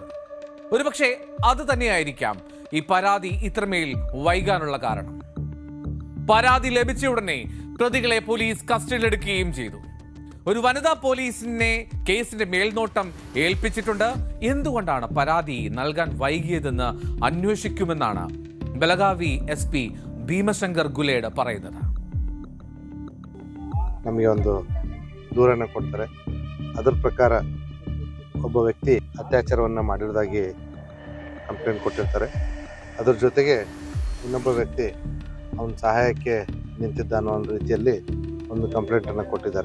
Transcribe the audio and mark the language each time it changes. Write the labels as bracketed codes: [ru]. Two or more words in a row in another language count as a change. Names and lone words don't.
[ml] ഒരുപക്ഷെ അത് തന്നെയായിരിക്കാം ഈ പരാതി ഇത്രമേൽ വൈകാനുള്ള കാരണം. പരാതി ലഭിച്ച ഉടനെ പ്രതികളെ പോലീസ് കസ്റ്റഡിയിലെടുക്കുകയും ചെയ്തു. ഒരു വനിതാ പോലീസിനെ കേസിന്റെ മേൽനോട്ടം ഏൽപ്പിച്ചിട്ടുണ്ട്. എന്തുകൊണ്ടാണ് പരാതി നൽകാൻ ವೈಗಿಯದೆന്ന് അന്വേഷിക്കുമെന്നാണ് ಬೆಳಗಾವಿ SP ಭೀಮಶಂಕರ್ ಗುಲೇಡ್ പറയുന്നത്. [kn] ನಮಗೆ ಒಂದು ದೂರನ್ನು ಕೊಡ್ತಾರೆ. ಅದರ ಪ್ರಕಾರ ಒಬ್ಬ ವ್ಯಕ್ತಿ ಅತ್ಯಾಚಾರವನ್ನು ಮಾಡಿರೋದಾಗಿ ಕಂಪ್ಲೇಂಟ್ ಕೊಟ್ಟಿರ್ತಾರೆ. ಅದರ ಜೊತೆಗೆ ಇನ್ನೊಬ್ಬ ವ್ಯಕ್ತಿ ಅವನ ಸಹಾಯಕ್ಕೆ ನಿಂತಿದ್ದ ಅನ್ನೋ ಒಂದು ರೀತಿಯಲ್ಲಿ ಒಂದು ಕಂಪ್ಲೇಂಟನ್ನು ಕೊಟ್ಟಿದ್ದಾರೆ.